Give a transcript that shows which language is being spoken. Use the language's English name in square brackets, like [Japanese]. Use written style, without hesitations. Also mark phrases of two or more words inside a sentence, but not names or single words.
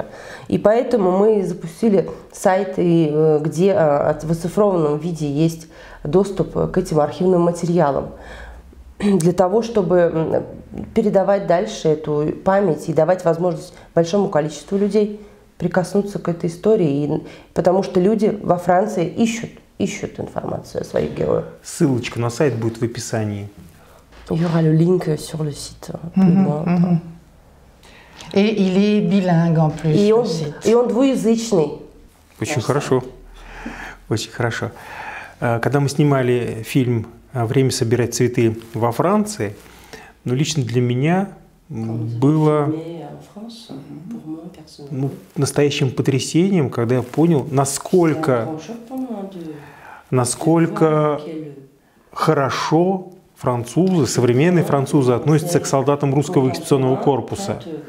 [Russian] И поэтому мы запустили сайт, где в оцифрованном виде есть доступ к этим архивным материалам, для того, чтобы передавать дальше эту память и давать возможность большому количеству людей прикоснуться к этой истории, потому что люди во Франции ищут информацию о своих героях. Ссылочка на сайт будет в описании. [French] Il y aura le link sur le site. Et il est bilingue en plus. [Russian] И он двуязычный. Очень хорошо. Очень хорошо. Когда мы снимали фильм «Время собирать цветы» во Франции, ну, лично для меня было настоящим потрясением, когда я понял, насколько хорошо французы, современные французы относятся к солдатам русского экспедиционного корпуса.